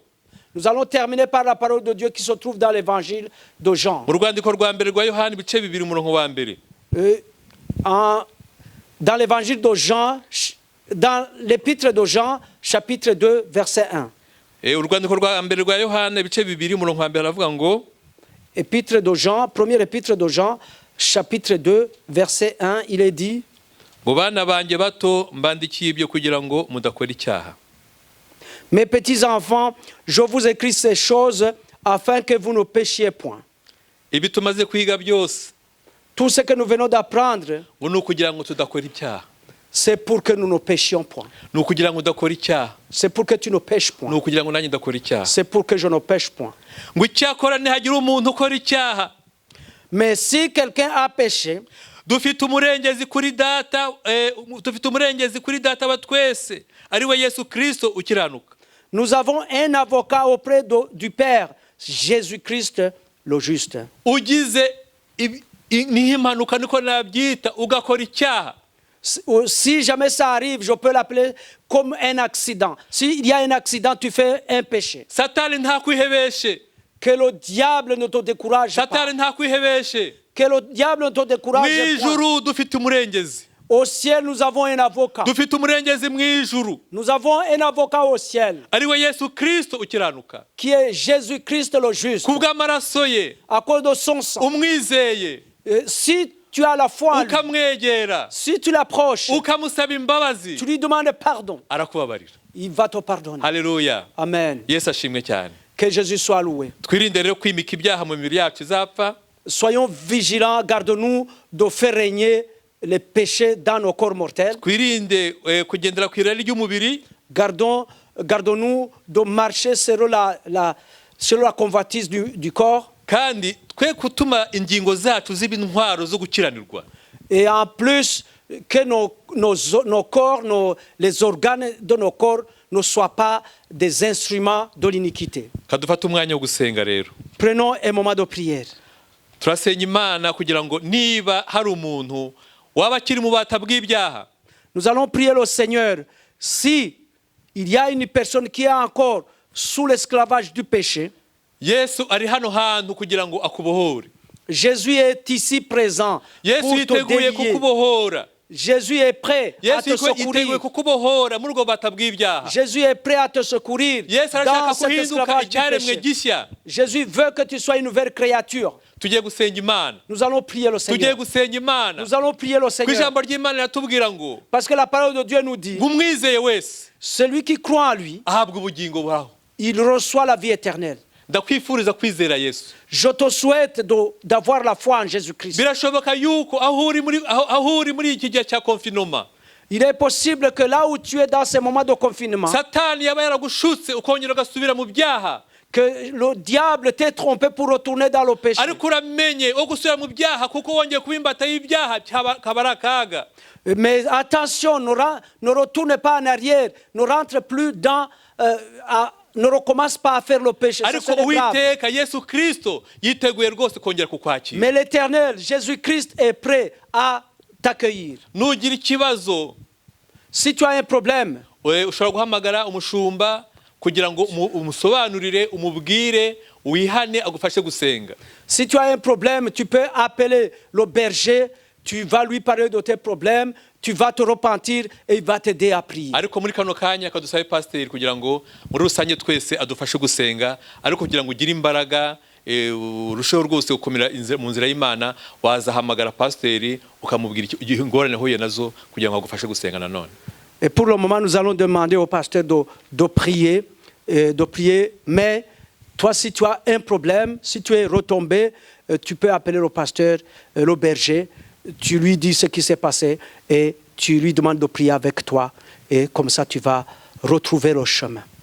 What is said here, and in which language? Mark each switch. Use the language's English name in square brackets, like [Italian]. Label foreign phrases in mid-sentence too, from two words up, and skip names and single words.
[French] Nous allons terminer par la parole de Dieu qui se trouve dans l'évangile de Jean. [Kinyarwanda] Mu rwandiko rwa mbere rwa Yohana ibice bibiri umurongo wa mbere. [French] Dans l'évangile de Jean, dans l'épître de Jean, chapitre 2, verset 1. [Kinyarwanda] Urwandiko rwa mbere rwa Yohana ibice bibiri umurongo wa mbere aravuga ngo, [French] Épître de Jean, première épître de Jean, chapitre 2, verset 1, il est dit: [Kinyarwanda] ngo bana banjye bato mbandikiye ibyo kugira ngo mudakora icyaha. [French] Mes petits enfants, je vous écris ces choses afin que vous ne péchiez point. [Kinyarwanda] Ibi tumaze kwiga byose [French] Tout ce que nous venons d'apprendre, [Kinyarwanda] ngo ni ukugira ngo tudakora icyaha. [French] c'est pour que nous ne péchions point. [Kinyarwanda] Ni ukugira ngo udakora icyaha. [French] C'est pour que tu ne pêches [Kinyarwanda] Ni [French] point. [Kinyarwanda] ukugira ngo nanjye ndakora icyaha. [French] C'est pour que je ne pêche point. [Kinyarwanda] Ngo icyakora ntihagira umuntu ukora icyaha. [French] Mais si quelqu'un a péché, [Kinyarwanda] Dufite umurengezi kuri data wa twese, ari we Yesu Kristo ukiranuka. [French] nous avons un avocat auprès du Père, Jésus-Christ le juste. [Kinyarwanda] Ugize niho impanuka niko nabyita ugakora icyaha, [French] Si jamais ça arrive, je peux l'appeler comme un accident. S'il y a un accident, tu fais un péché. [Kinyarwanda] Satani ntakwihebeshe. [French] Que le diable ne te décourage pas. [Kinyarwanda] Satani ntakwihebeshe. [French] Que le diable ne te [Kinyarwanda] Mu [French] décourage pas. [Kinyarwanda] ijuru dufite umurengezi. [French] Au ciel, nous avons un avocat. [Kinyarwanda] Dufite umurengezi mu ijuru, [French] Nous avons un avocat au ciel, [Kinyarwanda] ari we Yesu Kristo ukiranuka. [French] qui est Jésus-Christ le juste. [Kinyarwanda] Kubw'amaraso ye [French] À cause de son sang. [Kinyarwanda] umwizeye, [French] Si tu as la foi en lui, [Kinyarwanda] ukamwegera, [French] si tu l'approches, [Kinyarwanda] ukamusaba imbabazi, [French] tu lui demandes pardon, [Kinyarwanda] arakubabarira. [French] il va te pardonner. [Kinyarwanda] Haleluya. Amen. Yesu ashimwe cyane. [French] Que Jésus soit loué. [Kinyarwanda] Twirinde rero kwimika ibyaha mu mibiri yacu izapfa. [French] Soyons vigilants, gardons-nous de faire régner les péchés dans nos corps mortels. [Kinyarwanda] Twirinde kugendera ku irari ry'umubiri. [French] Gardons-nous de marcher selon la convoitise du corps. [Kinyarwanda] Kandi twe kutuma ingingo zacu ziba intwaro zo gukiranirwa. [French] Et en plus, que nos corps, les organes de nos corps ne soient pas des instruments de l'iniquité. [Kinyarwanda] Kadufata umwanya wo gusenga rero. [French] Prenons un moment de prière. [Kinyarwanda] turasenga imana kugira ngo niba hari umuntu waba akiri mu bata bw'ibyaha, [French] Nous allons prier le Seigneur. Si il y a une personne qui est encore sous l'esclavage du péché, [Kinyarwanda] Yesu ari hano hantu kugira ngo akubohore. [French] Jésus est ici présent [Kinyarwanda] Yesu [French] pour te [Kinyarwanda] yiteguye [French] délier. [Kinyarwanda] kukubohora. [French] Jésus est prêt à [Kinyarwanda] Yesu [French] te [Kinyarwanda] yiteguye [French] secourir. [Kinyarwanda] kukubohora muri ubwo bata bw'ibyaha. [French] Jésus est prêt à te secourir [Kinyarwanda] Yesu [French] dans [Kinyarwanda] arashaka [French] cet [Kinyarwanda] kuhinduka [French] esclavage du [Kinyarwanda] icyaremwe [French] péché. [Kinyarwanda] gishya. [French] Jésus veut que tu sois une nouvelle créature. [Kinyarwanda] Tugiye gusenga Imana. [French] Nous allons prier le [Kinyarwanda] Tugiye [French] Seigneur. [Kinyarwanda] gusenga Imana. [French] Nous allons prier le [Kinyarwanda] Ku [French] Seigneur. [Kinyarwanda] ijambo ry'Imana riratubwira ngo [French] Parce que la parole de Dieu nous dit, [Kinyarwanda] umwizeye wese [French] celui qui croit en lui, [Kinyarwanda] ahabwa ubugingo buraho. [French] il reçoit la vie éternelle. [Kinyarwanda] Ndakwifuriza kwizera Yesu. [French] Je te souhaite d'avoir la foi en Jésus-Christ. [Kinyarwanda] Birashoboka yuko aho uri muri iki gihe cya confinement, [French] Il est possible que là où tu es dans ces moments de confinement, [Kinyarwanda] Satani yaba yaragushutse ukongera ugasubira mu byaha, [French] que le diable t'ait trompé pour retourner dans le péché. [Kinyarwanda] ariko uramenye wo gusubira mu byaha kuko wongeye kuba imbata y'ibyaha kaba ari akaga. [French] Mais attention, ne retourne pas en arrière, ne rentre plus dans... ne recommence pas à faire le péché. Ça [Kinyarwanda] Ariko [French] serait grave. [Kinyarwanda] Uwiteka Yesu Kristo yiteguye rwose kongera kukwakira. [French] Mais l'Éternel, Jésus-Christ, est prêt à t'accueillir. [Kinyarwanda] Nugira ikibazo, [French] Si tu as un problème, [Kinyarwanda] ushobora guhamagara umushumba kugira ngo umusobanurire, umubwire, wihane, agufashe gusenga. [French] si tu as un problème, tu peux appeler le berger, tu vas lui parler de tes problèmes, tu vas te repentir et il va t'aider à prier. [Kinyarwanda] Ariko muri kano kanya kadusabe pasiteri kugira ngo muri rusange twese adufashe gusenga, ariko kugira ngo ugire imbaraga urusheho rwose gukomera mu nzira y'Imana, wazahamagara pasiteri ukamubwira ingorane huye nazo kugira ngo agufashe gusenga nanone. [French] Et pour le moment, nous allons demander au pasteur de prier, mais toi, si tu as un problème, si tu es retombé, tu peux appeler le pasteur, le berger, tu lui dis ce qui s'est passé et tu lui demandes de prier avec toi et comme ça tu vas retrouver le chemin.